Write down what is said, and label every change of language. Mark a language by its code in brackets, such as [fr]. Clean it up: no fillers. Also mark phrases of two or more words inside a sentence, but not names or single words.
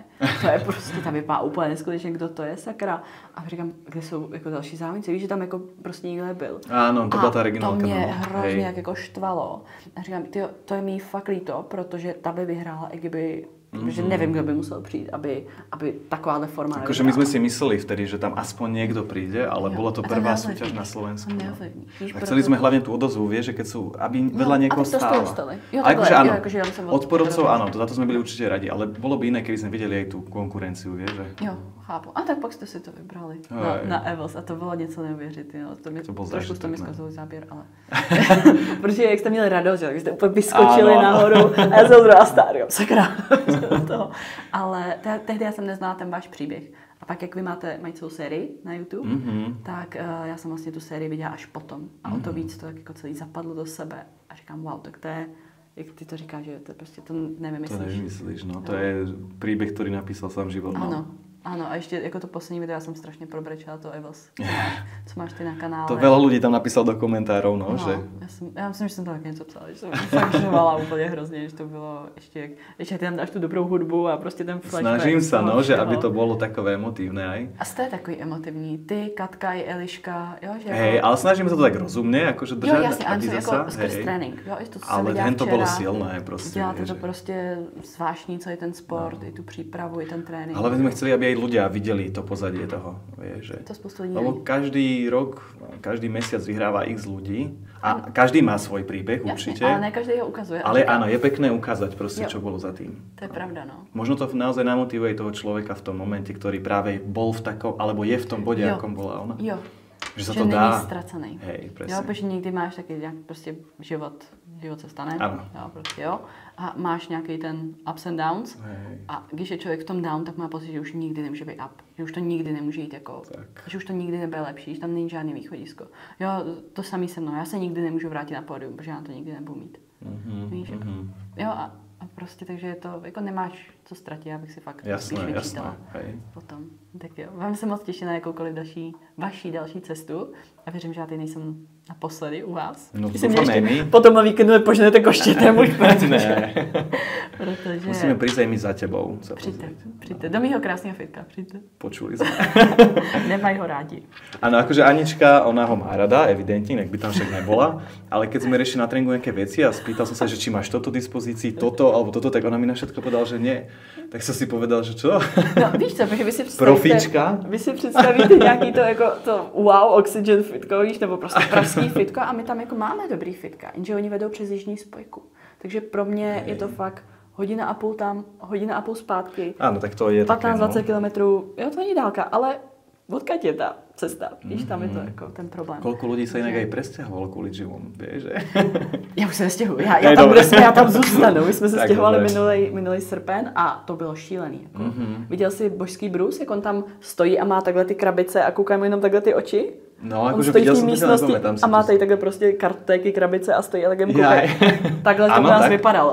[cs] To je prostě, ta vypadá úplně neskutečně, kdo to je, sakra. A říkám, kde jsou jako další závodníci, víš, že tam jako prostě nikdo nebyl. Ano, to byla ta regionálka. To mě hrozně jako štvalo. A říkám, tyjo, to je mi fakt líto, protože ta by vyhrála, i kdyby že nevím, kdo by musel přijít, aby takováhle forma nevyhrála. [sk] Akože my sme si mysleli vtedy, že tam aspoň niekto príde, ale bola to prvá súťaž na Slovensku. A chceli sme hlavne tú odozvu, vieš, že keď sú, aby vedľa niekoho stála. Akože áno, od porodcov áno, za to sme byli určite radi, ale bolo by iné, keby sme videli aj tú konkurenciu, vieš. Že... [cs] Jo, chápu. A tak pak jste si to vybrali na EVOS a to bylo něco neuvěřitelného. To trošku jste mi zkazili záběr, ale... Protože jak jste měli radost, že jste úplně vyskočili nahoru a já jsem druhá stádio, sakra. Toho. Ale tehdy já jsem neznala ten váš příběh. A pak, jak vy mají celou sérii na YouTube, tak já jsem vlastně tu sérii viděla až potom. A o to víc to jako celý zapadlo do sebe. A říkám, wow, tak to je, jak ty to říkáš, že to prostě to nevymyslíš. To nevymyslíš, no. [sk] To je príbeh, ktorý napísal sám život. [cs] Ano. [sk] Áno, a ešte ako to poslední video, ja som strašne probrečala to Evos. [cs] Co máš ty na kanále? [sk] To veľa ľudí tam napísal do komentárov, no, že... Ja myslím, že som to také něco psala, že som fakt žovala úplne hrozne, že to bylo ešte tam dáš tú dobrou hudbu a proste ten flashback. Snažím sa, no, že aby to bolo takové emotívne aj. [cs] A ste takový emotivní, ty, Katka i Eliška, jo, že... [sk] Hej, ale snažím sa to tak rozumne, akože držať. [cs] Jo, jasne, ale to jako skrz trénink, jo, to, co [sk] ale hen to bolo silné, proste. [cs] Děláte to prostě zvláštní, celý ten sport, i tu přípravu, i ten trénink. [sk] Ale sme chceli, aby aj ľudia videli to pozadie toho, vieš, že... To spoustu ľudí. Lebo každý rok, každý mesiac vyhráva x ľudí a každý má svoj príbeh, určite. [cs] Ale ne každý ho ukazuje. [sk] Ale áno, je pekné ukázať proste, čo bolo za tým. [cs] To je pravda, no. [sk] Možno to naozaj namotivuje toho človeka v tom momente, ktorý práve bol v takom, alebo je v tom bode, akom bola ona. [cs] Jo. [sk] Že sa to dá. [cs] Není ztracený. [sk] Hej, presne. [cs] Jo, protože někdy máš taky nějak prostě život se stane. Ano. Jo, prostě jo. A máš nějaký ten [en] ups and downs. [sk] Hej. [cs] A když je člověk v tom down, tak má pocit, že už nikdy nemůže být up. Že už to nikdy nemůže jít jako, že už to nikdy nebude lepší, že tam není žádný východisko. Jo, to samý se mnou. Já se nikdy nemůžu vrátit na pódium, protože já to nikdy nebudu mít. Víš? Jo, a prostě takže je to, jako nemáš co ztratit, abych si fakt jasné, potom. Tak jo, vám se moc těším na jakoukoliv vaší další cestu a věřím, že já teď nejsem naposledy u vás. No to ještě potom na víkendu nepoženete koštěte můj ne. Protože... [sk] Musíme prísť aj my za tebou. [cs] Přijďte. Do mýho krásného fitka, přijďte. [sk] Počuli sme. [cs] Nemají ho rádi. [sk] Áno, akože Anička, ona ho má rada, evidentne, nech by tam však nebola. Ale keď sme riešili na tréningu nejaké veci a spýtal som sa, že či máš toto dispozícii, toto alebo toto, tak ona mi na všetko povedala, že nie. Tak som si povedal, že čo? [cs] No víš co, protože vy si představíte nějaký to jako to wow, oxygen fitko, víš, nebo prostě pražský fitko a my tam jako máme dobrý fitka, jenže oni vedou přes jižní spojku. Takže pro mě je to fakt hodina a půl tam, hodina a půl zpátky. [sk] Áno, tak to je [cs] 15-20 kilometrů, jo, to není dálka, ale odkud je ta cesta, víš, tam je to jako ten problém. [sk] Koľko ľudí sa inak aj presťahovalo kvôli gymu, vieš, že? [cs] Já už se nestěhuji, já tam zůstanu. My jsme se stěhovali minulý srpen a to bylo šílený. Jako. Viděl jsi božský Bruce, jak on tam stojí a má takhle ty krabice a kouká mu jenom takhle ty oči? [sk] No, akože videl som [cs] místnosti a má tady takhle prostě kartéky, krabice a stojí a takhle takhle to u nás vypadalo.